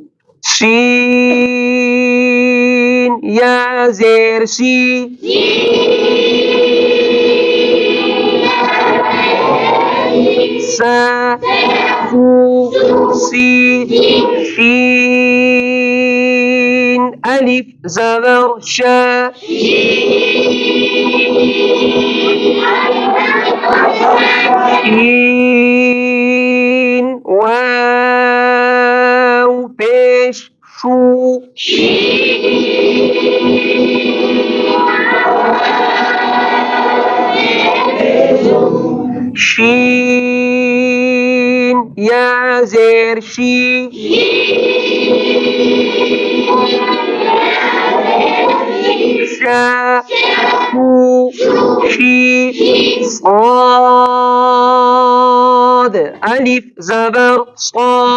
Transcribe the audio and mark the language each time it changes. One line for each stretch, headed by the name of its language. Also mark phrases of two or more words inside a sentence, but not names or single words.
Urdu: سین یا زیر سی، سا سو سی، شین الف زبر شا، شین واو پیش شو، شین یا زیر شی، شا شو شی، صاد الف زبر صا،